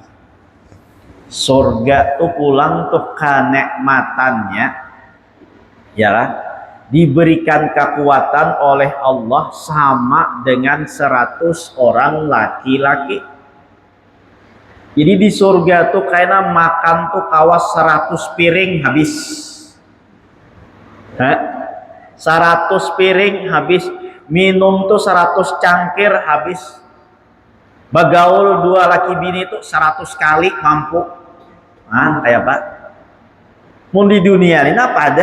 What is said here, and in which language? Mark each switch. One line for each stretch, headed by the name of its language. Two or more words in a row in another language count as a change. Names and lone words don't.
Banjar: Surga tuh pulang tuh kenikmatannya, ya lah, diberikan kekuatan oleh Allah sama dengan 100 orang laki-laki. Jadi di surga tuh kayaknya makan tuh kawas 100 piring habis. 100 piring habis. Minum tuh 100 cangkir habis. Bagaul 2 laki bini tuh 100 kali mampu. Nah, kayak apa? Mau di dunia ini apa ada?